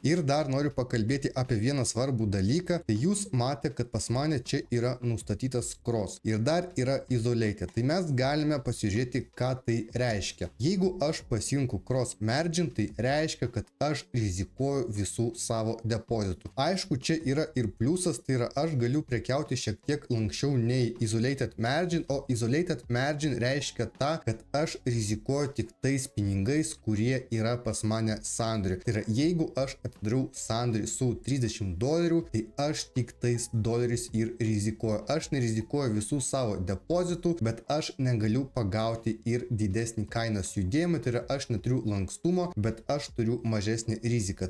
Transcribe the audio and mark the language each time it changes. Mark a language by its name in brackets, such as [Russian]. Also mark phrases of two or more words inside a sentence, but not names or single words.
[Lithuanian] Ir dar noriu pakalbėti apie vieną svarbų dalyką. Tai jūs matėte, kad pas mane čia yra nustatytas cross ir dar yra isolated. Tai mes galime pasižiūrėti, ką tai reiškia. Jeigu aš pasinku [English] cross margin, [Lithuanian] tai reiškia, kad aš rizikuoju visų savo depozitų. Aišku, čia yra ir pliusas, tai yra aš galiu prekiauti šiek tiek lankščiau nei [English] isolated margin, [Lithuanian] o [English] isolated margin [Lithuanian] reiškia tą, kad aš rizikuoju tik tais pinigais, kurie yra pas mane sandoriui. Tai yra, jeigu aš atidariau sandorį su $30, tai aš tik tais doleriais ir rizikuoju. Aš nerizikuoju visų savo depozitų, bet aš negaliu pagauti ir didesnį kainos judėjimą, tai yra aš neturiu lankstumo, bet aš turiu mažesnį riziką.